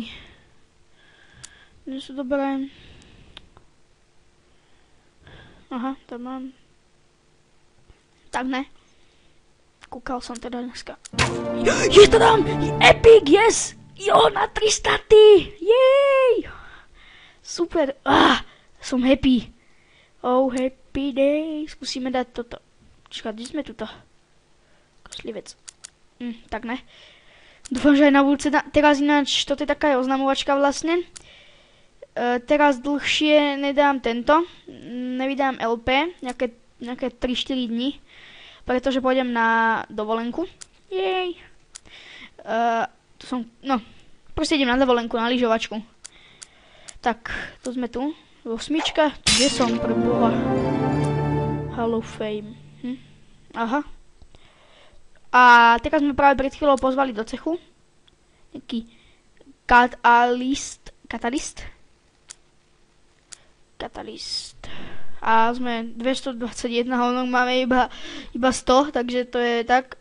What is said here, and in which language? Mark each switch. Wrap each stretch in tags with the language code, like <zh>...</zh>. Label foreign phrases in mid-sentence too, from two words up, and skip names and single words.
<sk>Nie sú dobré. Aha, tam mám. Tak ne. Kúkal som teda dneska. Je to tam!</sk> <en>Epic, yes!</en> <sk>Jo, na 3 staty! Jej! Super! Som happy.</sk> <en>Oh, happy day.</en> <sk>Skúsime dať toto. Čaká, kde sme tuto? Koslivec. Tak ne. Dúfam, že aj na budúce. Teraz ináč, toto je taká oznamovačka vlastne. Teraz dlhšie nedám tento. Nevydám LP. Nejaké 3-4 dní. Pretože pôjdem na dovolenku. Jej! Tu som, no, proste idem na dovolenku, na lyžovačku. Tak, to sme tu. 8, kde som pre Boha?</sk> <en>Hall of Fame.</en> <sk>Aha. A teraz sme práve pred chvíľou pozvali do cechu. Nejaký katalist. A sme 221, ono máme iba 100, takže to je tak.</sk>